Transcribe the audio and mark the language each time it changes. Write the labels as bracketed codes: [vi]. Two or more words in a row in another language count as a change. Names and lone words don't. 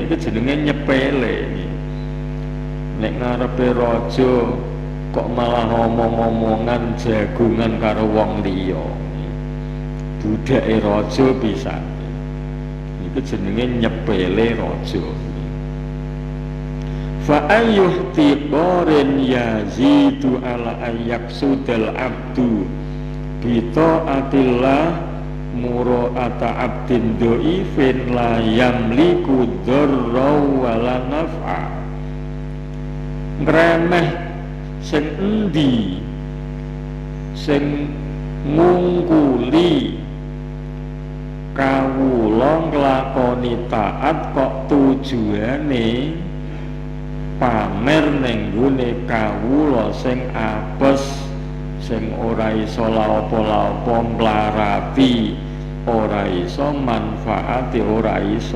[jv] Iki jenenge nyepele. Nek ngarepe raja kok malah ngomong-ngomongan jagungan karo wong liya, budake raja pisan. Iku jenenge nyepele raja. [ar] فأي احتقار يزيد على أن يقصد العبد بطاعة الله مراعاة عبد ضعيف لا يملك ضرا ولا نفعا. [jv] Ngremeh sing endi sing ngungkuli kawula nglakoni taat kok tujuane pamer ning gone kawula sing apes, sing ora iso laopo-laopo mlarati, ora iso manfaati, ora iso.